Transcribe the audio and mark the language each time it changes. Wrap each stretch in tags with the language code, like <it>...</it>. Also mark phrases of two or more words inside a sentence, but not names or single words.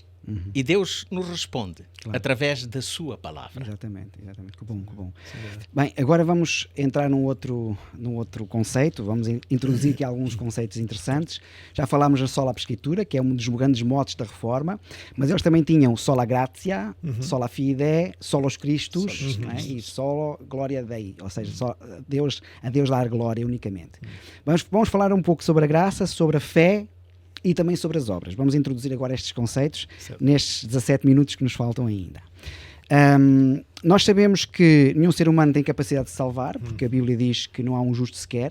<pt>E Deus nos responde através da sua palavra. Exatamente. Que bom. Bem, agora vamos entrar num outro conceito, vamos introduzir aqui alguns conceitos interessantes. Já falámos da</pt> <la>sola escritura,</la> <pt>que é um dos grandes motes da Reforma, mas eles também tinham</pt> <la>sola gratia, sola fide, solos Christus,</la> <pt>não é?</pt> <la>E solo gloria Dei,</la> <pt>ou seja, só a Deus dar glória unicamente. Vamos falar um pouco sobre a graça, sobre a fé e também sobre as obras. Vamos introduzir agora estes conceitos nestes 17 minutos que nos faltam ainda. Nós sabemos que nenhum ser humano tem capacidade de salvar, porque a Bíblia diz que não há um justo sequer.</pt>